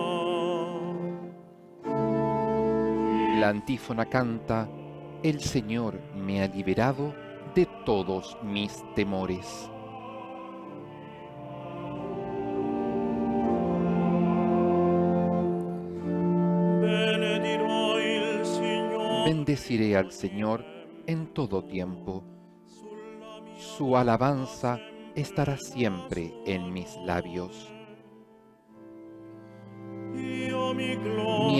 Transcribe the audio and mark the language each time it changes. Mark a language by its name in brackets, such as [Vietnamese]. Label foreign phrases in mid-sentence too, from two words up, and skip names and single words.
[Spanish] La antífona canta, el Señor me ha liberado de todos mis temores. [Italian] Benedirò il Signore. [Spanish] Bendeciré al Señor en todo tiempo. [Italian] Sulla mia [Spanish] Su alabanza estará siempre en mis labios. [Italian] io mi [Spanish] Mi [Italian] glorio.